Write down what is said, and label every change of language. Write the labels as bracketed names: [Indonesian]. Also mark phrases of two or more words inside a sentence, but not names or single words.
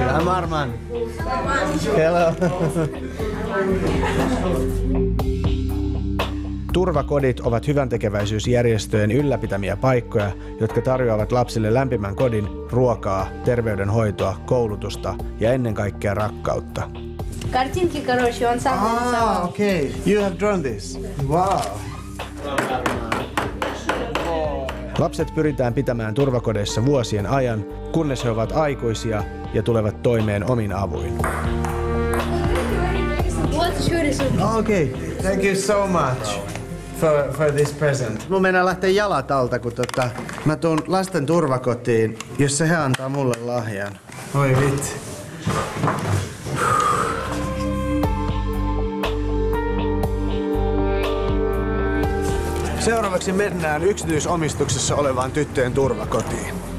[English] Marman. Hello. [Finnish] Turvakodit ovat hyväntekeväisyysjärjestöjen ylläpitämiä paikkoja, jotka tarjoavat lapsille lämpimän kodin, ruokaa, terveydenhoitoa, koulutusta ja ennen kaikkea rakkautta. [Russian] Картинки, короче, он сам нарисовал. [English] Okay. You have drawn this. Wow. [Finnish] Lapset pyritään pitämään turvakodeissa vuosien ajan, kunnes he ovat aikuisia ja tulevat toimeen omin avuin. [English] Okay. Thank you so much for this present. [Finnish] Mun meinaa lähteä jalat alta, kun mä tuun lasten turvakotiin, jossa he antaa mulle lahjan. Oi vitsi. Seuraavaksi mennään yksityisomistuksessa olevaan tyttöjen turvakotiin.